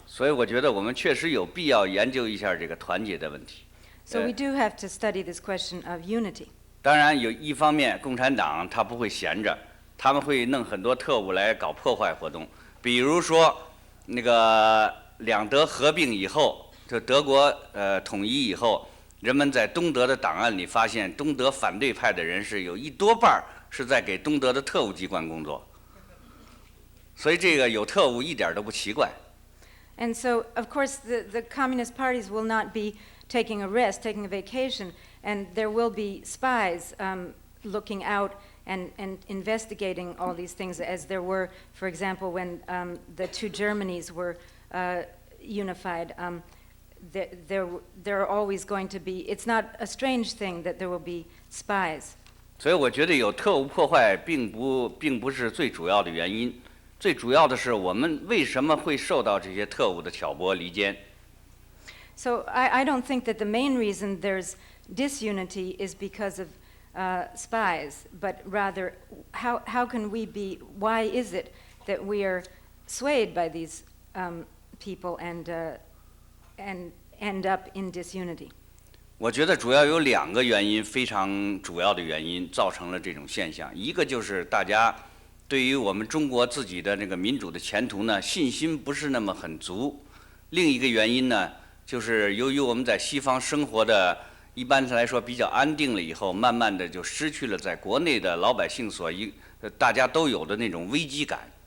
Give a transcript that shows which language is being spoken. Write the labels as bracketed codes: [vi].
[zh] 所以我觉得我们确实有必要研究一下这个团结的问题。 [en] So we do have to study this question of unity. [zh] 当然，有一方面，共产党他不会闲着，他们会弄很多特务来搞破坏活动。比如说，那个两德合并以后，就德国统一以后，人们在东德的档案里发现，东德反对派的人士有一多半是在给东德的特务机关工作，所以这个有特务一点都不奇怪。 [en] And so, of course, the communist parties will not be taking a rest, taking a vacation, and there will be spies looking out and investigating all these things, as there were, for example, when the two Germanys were unified. There are always going to be, it's not a strange thing that there will be spies. [zh] 所以我觉得有特务破坏并不是最主要的原因，最主要的是我们为什么会受到这些特务的挑拨离间。 [en] So I don't think that the main reason there's disunity is because of spies, but rather how can we be, why is it that we are swayed by these people and end up in disunity? [zh] 我觉得主要有两个原因，非常主要的原因造成了这种现象。一个就是大家对于我们中国自己的那个民主的前途呢，信心不是那么很足。另一个原因呢，就是由于我们在西方生活的一般来说比较安定了以后，慢慢的就失去了在国内的老百姓大家都有的那种危机感。